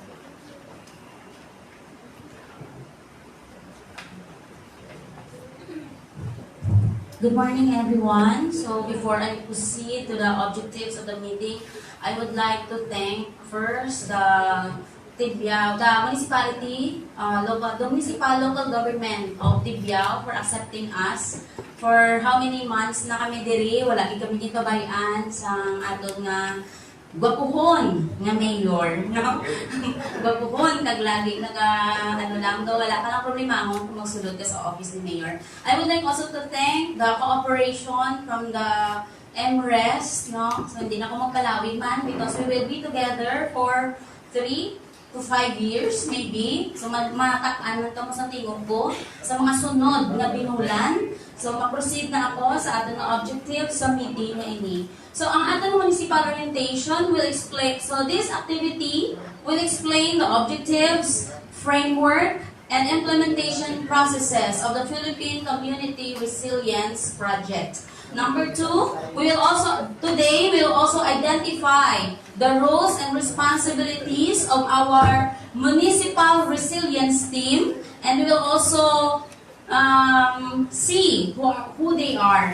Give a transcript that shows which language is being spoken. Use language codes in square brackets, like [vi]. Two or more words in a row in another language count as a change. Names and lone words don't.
[en] Good morning, everyone. So before I proceed to the objectives of the meeting, I would like to thank first the Tibiao, the municipality, the municipal local government of Tibiao for accepting us. For how many months [hil] na kami diri, wala gid kami gikabayan sa aton nga gwapuhon nga mayor, no? Gwapuhon kag lagi ano lang do, wala ka lang problema kung magsulod ka sa office ni mayor. [en] I would like also to thank the cooperation from the MRES, no? So [hil] hindi na ako magkalawig man [en] because we will be together for 3 to 5 years maybe. [hil] So matak-an man mo sa tingog ko sa mga sunod nga binulan. So ma-proceed na ako sa ating objective sa meeting na ini. [en] So [hil] ang ating [en] municipal orientation will explain, so this activity will explain the objectives, framework, and implementation processes of the Philippine Community Resilience Project. Number 2, today we will also identify the roles and responsibilities of our municipal resilience team, and we will also see who they are.